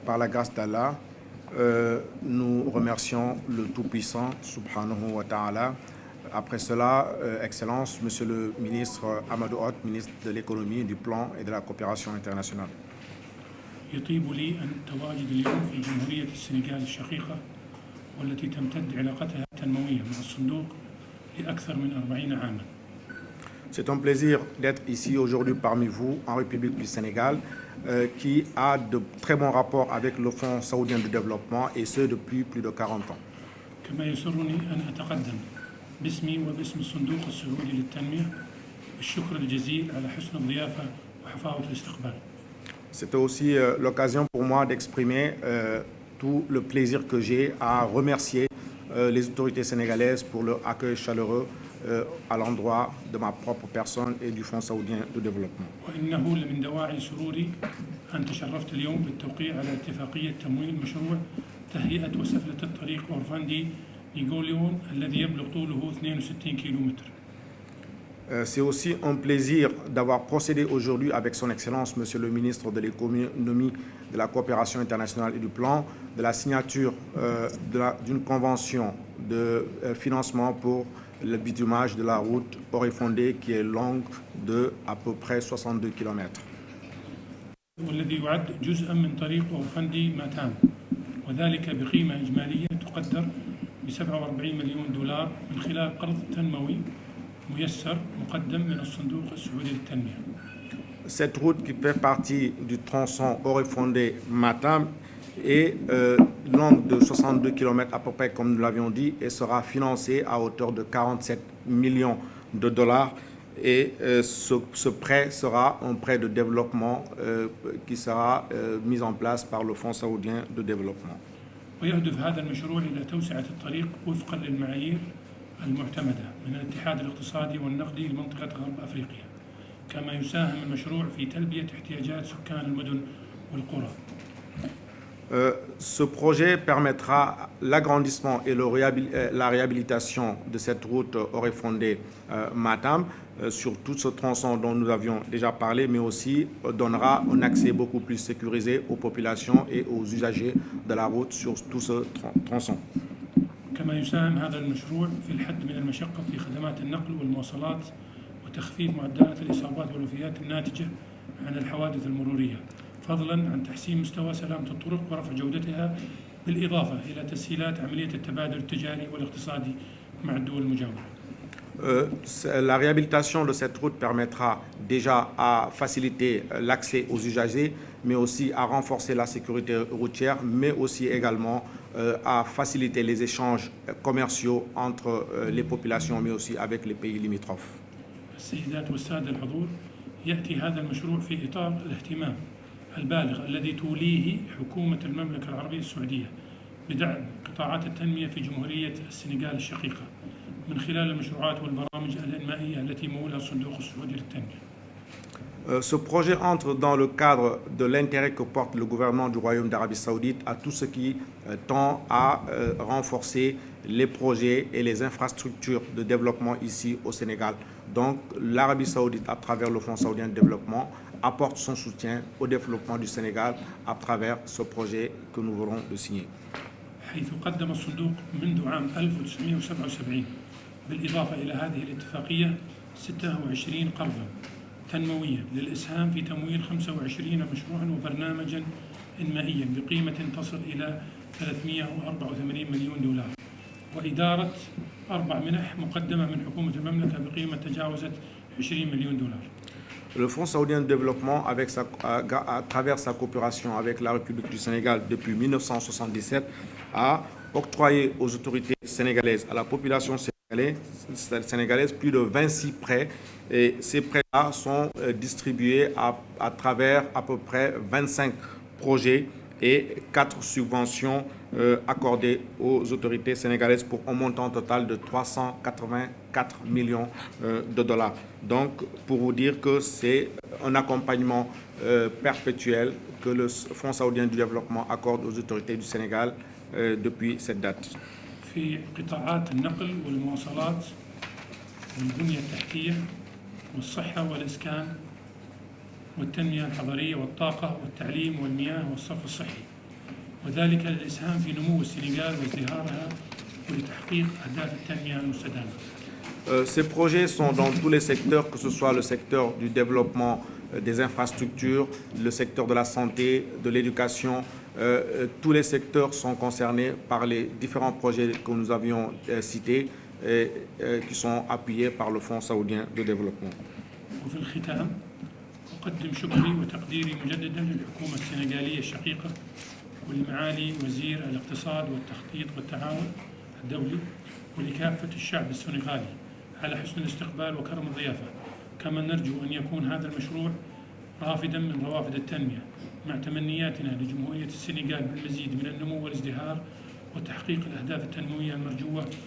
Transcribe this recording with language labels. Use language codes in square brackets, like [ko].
[fr] Par la grâce d'Allah, nous remercions le Tout-Puissant, subhanahu wa ta'ala. Après cela, Excellence, Monsieur le ministre Amadou Hott, ministre de l'économie, du plan et de la coopération internationale. [ar] يطيب لي أن أتواجد اليوم في جمهورية السنغال الشقيقة والتي تمتد علاقتها التنموية مع الصندوق لأكثر من 40 عاماً. [fr] C'est un plaisir d'être ici aujourd'hui parmi vous en République du Sénégal qui a de très bons rapports avec le Fonds saoudien de développement et ce depuis plus de 40 ans. [ar] كما يسرني أن أتقدم باسمي وباسم الصندوق السعودي للتنمية بالشكر الجزيل على حسن الضيافة وحفاوة الاستقبال. [fr] C'était aussi l'occasion pour moi d'exprimer tout le plaisir que j'ai à remercier les autorités sénégalaises pour leur accueil chaleureux à l'endroit de ma propre personne et du Fonds saoudien de développement. [ar] وإنه لمن دواعي سروري أن تشرفت اليوم بالتوقيع على اتفاقية تمويل مشروع تهيئة وسفلة الطريق أورفاندي لغوليون الذي يبلغ طوله 62 كيلومتر. [fr] C'est aussi un plaisir d'avoir procédé aujourd'hui avec son Excellence, Monsieur le ministre de l'économie, de la coopération internationale et du plan, de la signature d'une convention de financement pour le bitumage de la route Oréfondé qui est longue de à peu près 62 km. [ar] والذي يعد جزءا من طريق أورفاندي ماتام وذلك بقيمة إجمالية تقدر ب 47 مليون دولار من خلال قرض تنموي ميسر مقدم من الصندوق السعودي للتنمية. [fr] Cette route qui fait partie du tronçon Oréfondé-Matam est longue de 62 km à peu près comme nous l'avions dit et sera financée à hauteur de 47 millions de dollars et ce prêt sera un prêt de développement qui sera mis en place par le Fonds saoudien de développement. [ar] ويهدف هذا المشروع إلى توسعة الطريق وفقا للمعايير المعتمدة من الاتحاد الاقتصادي والنقدي لمنطقة غرب أفريقيا كما يساهم المشروع في تلبية احتياجات سكان المدن والقرى. [fr] Ce projet permettra l'agrandissement et la réhabilitation de cette route Oréfondé-Matam sur tout ce tronçon dont nous avions déjà parlé, mais aussi donnera un accès beaucoup plus sécurisé aux populations et aux usagers de la route sur tout ce tronçon. [ar] كما يساهم هذا المشروع في الحد من المشقة في خدمات النقل والمواصلات وتخفيف معدلات الإصابات والوفيات الناتجة عن الحوادث المرورية فضلا عن تحسين مستوى سلامة الطرق ورفع جودتها بالإضافة إلى تسهيلات عملية التبادل التجاري والاقتصادي مع الدول المجاورة. [fr] La réhabilitation de cette route permettra déjà à faciliter l'accès aux usagers, mais aussi à renforcer la sécurité routière, mais aussi également à faciliter les échanges commerciaux entre les populations, mais aussi avec les pays limitrophes. [ar] السيدات والسادة الحضور، يأتي هذا المشروع في إطار الاهتمام البالغ الذي توليه حكومة المملكة العربية السعودية بدعم قطاعات التنمية في جمهورية السنغال الشقيقة من خلال المشروعات والبرامج الإنمائية التي مولها الصندوق السعودي للتنمية. [fr] Ce projet entre dans le cadre de l'intérêt que porte le gouvernement du Royaume d'Arabie Saoudite à tout ce qui tend à renforcer les projets et les infrastructures de développement ici au Sénégal. Donc l'Arabie Saoudite, à travers le Fonds saoudien de développement, apporte son soutien au développement du Sénégal à travers ce projet que nous venons de signer. [ar] حيث قدم الصندوق منذ عام 1977 بالإضافة إلى هذه الاتفاقية 26 قرضاً تنمويا للإسهام في تمويل 25 مشروعا وبرنامجا إنمائيا بقيمة تصل إلى 384 مليون دولار وإدارة 4 منح مقدمة من حكومة المملكة بقيمة تجاوزت 20 مليون دولار. [fr] Le Fonds saoudien de développement, à travers sa coopération avec la République du Sénégal depuis 1977, a octroyé aux autorités sénégalaises, à la population sénégalaise, plus de 26 prêts. Et ces prêts-là sont distribués à travers à peu près 25 projets et 4 subventions accordées aux autorités sénégalaises pour un montant total de 384 millions de dollars. Donc, pour vous dire que c'est un accompagnement perpétuel que le Fonds saoudien du développement accorde aux autorités du Sénégal depuis cette date. [ar] في قطاعات النقل والمواصلات والبنية التحتية والصحة والإسكان والتنمية الحضرية والطاقة والتعليم والمياه والصرف الصحي، وذلك للإسهام في نمو السنغال وازدهارها ولتحقيق أهداف التنمية المستدامة. [fr] Ces projets sont dans tous les secteurs, que ce soit le secteur du développement des infrastructures, le secteur de la santé, de l'éducation. Tous les secteurs sont concernés par les différents projets que nous avions cités et qui sont appuyés par le Fonds saoudien de développement. [ar] وفي الختام أقدم شكري وتقديري مجددا للحكومة السنغالية الشقيقة ولمعالي وزير الاقتصاد والتخطيط والتعاون الدولي ولكافة الشعب السنغالي على حسن الاستقبال وكرم الضيافة. كما نرجو أن يكون هذا المشروع رافدا من روافد التنمية مع تمنياتنا لجمهورية السنغال بالمزيد من النمو والازدهار وتحقيق الأهداف التنموية المرجوة.